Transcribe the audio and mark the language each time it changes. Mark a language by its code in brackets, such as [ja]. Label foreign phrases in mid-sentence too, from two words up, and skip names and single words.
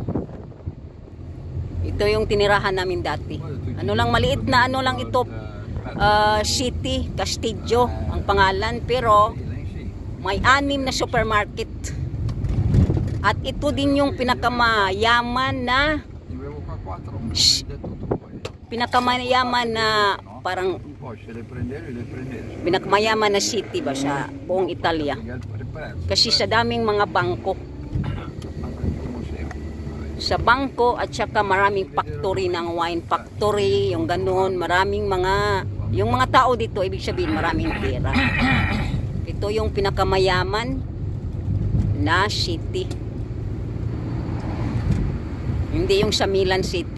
[tl] Ito yung tinirahan namin dati. Ano lang, maliit na lang ito. City, Castillo ang pangalan, pero may 6 na supermarket. At ito din yung pinakamayaman na [it] Avevo qua 4, ma mi hai detto tu poi. [tl] pinakamayaman na parang [it] Poi se le prendevi, [tl] pinakamayaman na city ba sa buong Italia. [it] il prezzo. [tl] Kasi sa daming mga bangko. [it] Anche il museo. [tl] Sa bangko at saka maraming factory ng [en] wine factory, [tl] yung ganun, maraming mga, yung mga tao dito, ibig sabihin maraming pera. Ito yung pinakamayaman na city. Hindi yung sa Milan City.